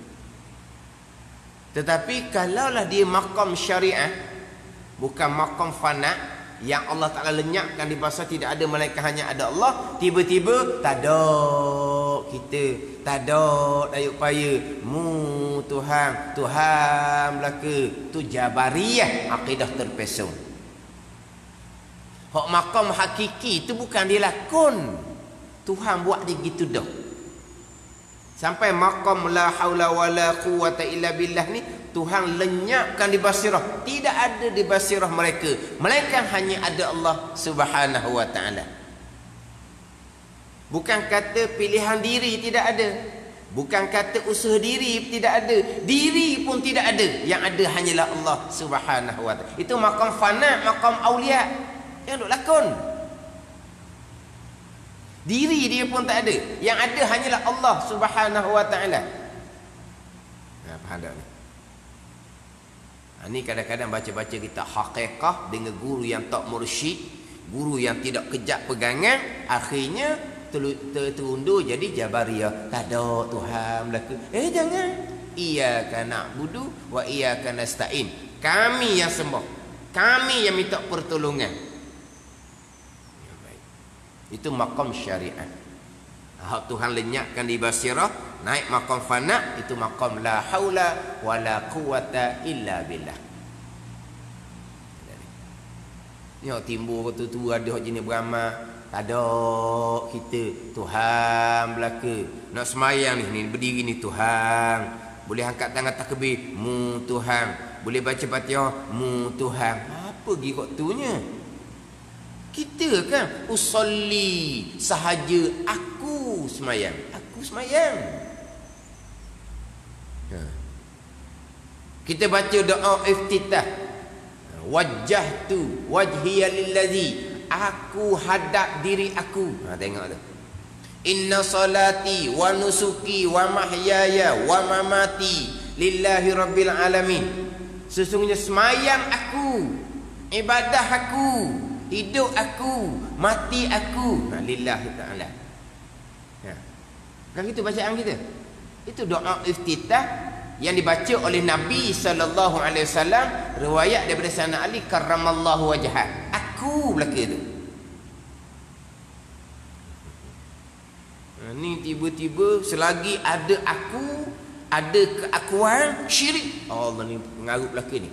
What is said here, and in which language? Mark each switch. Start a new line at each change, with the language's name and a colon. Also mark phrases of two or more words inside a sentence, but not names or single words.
Malay: Tetapi kalaulah dia makam syariah, bukan makam fana, yang Allah Ta'ala lenyapkan di bahasa tidak ada malaikat, hanya ada Allah, tiba-tiba tak ada kita, tak ada daya upaya mu Tuhan belaka. Tu Jabariyah, akidah terpesong. Hak makam hakiki tu bukan dia lakon, Tuhan buat dia gitu dah. Sampai makam
Arabic: لا حول ولا قوة إلا بالله
Malay: ni Tuhan lenyapkan di basirah. Tidak ada di basirah mereka, melainkan hanya ada Allah Subhanahu wa taala. Bukan kata pilihan diri tidak ada. Bukan kata usaha diri tidak ada. Diri pun tidak ada. Yang ada hanyalah Allah Subhanahu wa ta'ala. Itu maqam fana, maqam awliya. Yang duk lakon. Diri dia pun tak ada. Yang ada hanyalah Allah Subhanahu wa ta'ala. Faham tak ni? Ni kadang-kadang baca-baca kita haqiqah dengan guru yang tak mursyid, guru yang tidak kejap pegangan, akhirnya terundur jadi Jabariyah. Tak ada Tuhan berlaku. Jangan.
Arabic: إياك نعبد وإياك نستعين.
Malay: Kami yang sembah, kami yang minta pertolongan. Ya, baik. Itu maqam syariat. Hak Tuhan lenyapkan di basirah, naik maqam fana, itu maqam
Arabic: لا حول ولا قوة إلا بالله.
Malay: Ya timbul tu ada jenis beramal. Tak ada kita Tuhan belaka. Nak semayang ni berdiri ni Tuhan. Boleh angkat tangan takbir, mu Tuhan. Boleh baca Fatihah, mu Tuhan. Apa girok tunya? Kita kan usolli sahaja, aku semayang. Aku semayang. Kita baca doa iftitah.
Arabic: وجهت وجهي للذي,
Malay: aku hadap diri aku. Tengok tu.
Arabic: إن صلاتي ونسكي ومحياي ومماتي لله رب العالمين.
Malay: Sesungguhnya semayang aku, ibadah aku, hidup aku, mati aku,
Arabic: لله تعالى.
Malay: Kan itu bacaan kita. Itu doa iftitah yang dibaca oleh Nabi sallallahu alaihi wasallam, riwayat daripada Sayyidina Ali
Arabic: كرم الله وجهه.
Malay: Aku belaka tu. Ni tiba-tiba selagi ada aku, ada keakuan, syirik. Allah ni pengaruh belaka ni.